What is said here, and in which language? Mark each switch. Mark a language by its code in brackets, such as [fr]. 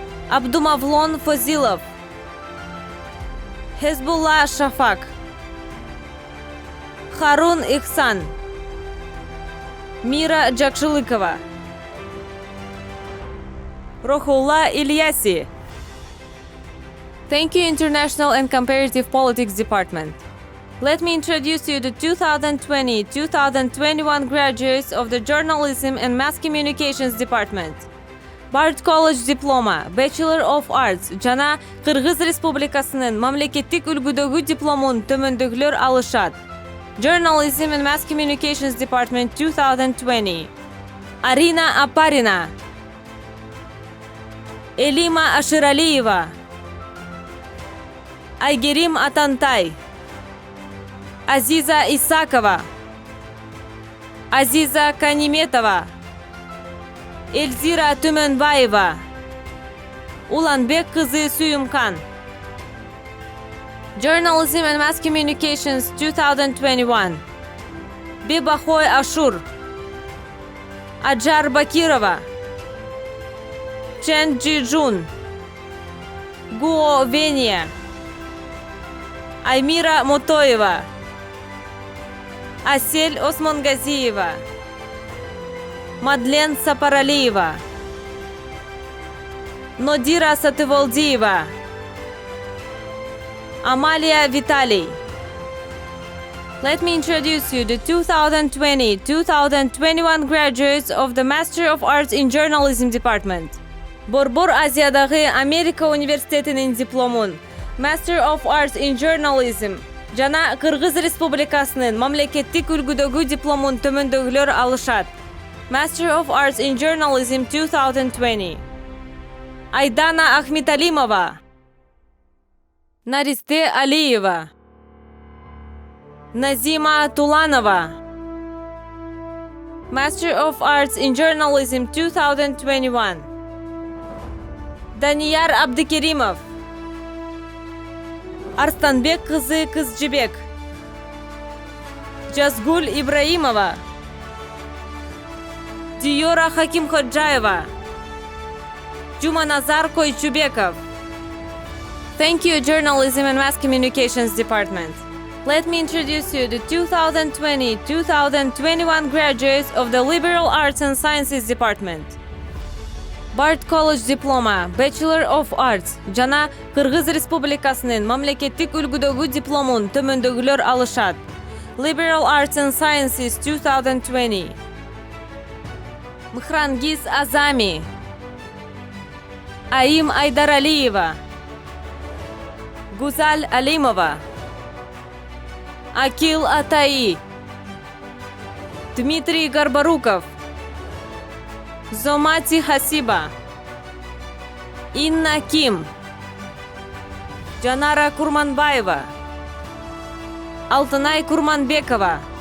[ky] Абдумавлон Фозилов, Хезбулла Шафак, Харун Ихсан, Мира Джакшылыкова, Рохулла Ильяси. [en] Thank you, International and Comparative Politics Department. Let me introduce you the 2020-2021 graduates of the Journalism and Mass Communications Department. [ky] Bard College Diploma, Bachelor of Arts, жана Кыргыз Республикасынын мамлекеттик үлгүдөгү дипломун төмөндөгүлөр алышат. [en] Journalism and Mass Communications Department 2020. [ky] Арина Апарина, Элима Аширалиева, Айгерим Атантай, Азиза Исакова, Азиза Каниметова, Эльзира Түмөнбаева, Уланбек кызы Сүйүмкан. [en] Journalism and Mass Communications 2021. [ky] Бибахой Ашур, Аджар Бакирова, Чен Джиджун, Гуо Вения, Аймира Мотоева, Асель Османгазиева, Мадлен Сапаралиева, Нодира Сатывалдиева, Амалия Виталий. [en] Let me introduce you the 2020-2021 graduates of the Master of Arts in Journalism Department. [ky] Борбор Азиядагы Америка университетинин дипломун Master of Arts in Journalism жана Кыргыз Республикасынын мамлекеттик үлгүдөгү дипломун төмөндөгүлөр алышат. [en] Master of Arts in Journalism 2020. [ky] Айдана Ахметалимова, Наристе Алиева, Назима Туланова. [en] Master of Arts in Journalism 2021. [ky] Данияр Абдыкеримов, Арстанбек кызы Кызжыбек, Жазгуль Ибраимова, Диора Хакимходжаева, Жуманазар Койчубеков. [en] Thank you, Journalism and Mass Communications Department. Let me introduce you the 2020-2021 graduates of the Liberal Arts and Sciences Department. [ky] Bard College Diploma, Bachelor of Arts жана Кыргыз Республикасынын мамлекеттик үлгүдөгү дипломун төмөндөгүлөр алышат. [en] Liberal Arts and Sciences 2020. [ky] Мхрангиз Азами, Аим Айдаралиева, Гузаль Алимова, Акил Атаи, Дмитрий Горбаруков, Зомати Хасиба, Инна Ким, Жанара Курманбаева, Алтынай Курманбекова,